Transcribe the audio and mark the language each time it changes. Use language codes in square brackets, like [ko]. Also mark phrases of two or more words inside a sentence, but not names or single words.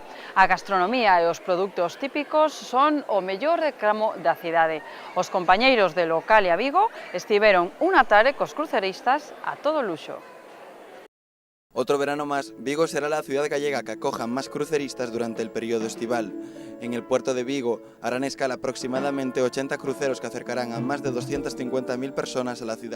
[gl] A gastronomía e os produtos típicos son o mellor reclamo da cidade. Os compañeiros de Localia Vigo estiveron unha tarde cos cruceristas a todo luxo. [es] Otro verano más, Vigo será la ciudad gallega que acoja más cruceristas durante el periodo estival. En el puerto de Vigo harán escala aproximadamente 80 cruceros que acercarán a más de 250.000 personas a la ciudad.